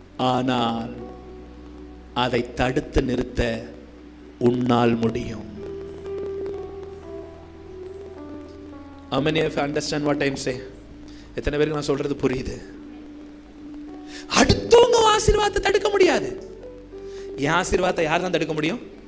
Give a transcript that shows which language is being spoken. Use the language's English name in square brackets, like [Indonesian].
[Tamil] ஆனால் அதை தடுத்து நிறுத்த உன்னால் முடியும். [English] How many of you understand what I am saying? [Tamil] எத்தனை பேருக்கு நான் சொல்றது புரியுது? அடுத்தவங்க ஆசீர்வாதத்தை தடுக்க முடியாது. என் ஆசீர்வாதத்தை யார் தான் தடுக்க முடியும்?